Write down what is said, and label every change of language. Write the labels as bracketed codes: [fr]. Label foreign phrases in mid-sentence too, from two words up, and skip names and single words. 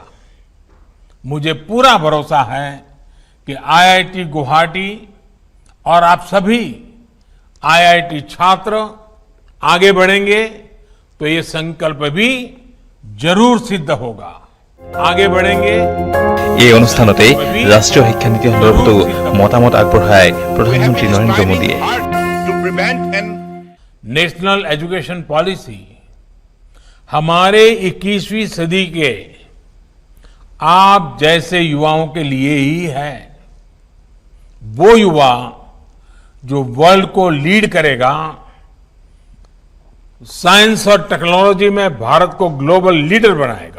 [hi] मुझे पूरा भरोसा है कि IIT गुवाहाटी और आप सभी IIT छात्र आगे बढ़ेंगे तो ये संकल्प भी जरूर सिद्ध होगा। आगे बढ़ेंगे। [as] এই অনুষ্ঠানতে ৰাষ্ট্ৰীয় শিক্ষানীতি সন্দৰ্ভতো মতামত আগবঢ়ায় প্ৰধানমন্ত্ৰী নৰেন্দ্ৰ মোদীয়ে। [en] national education policy [hi] हमारे 21वीं सदी के आप जैसे युवाओं के लिए ही है। वो युवा जो वर्ल्ड को लीड करेगा, साइंस और टेक्नोलॉजी में भारत को [en] global leader [hi] बनाएगा।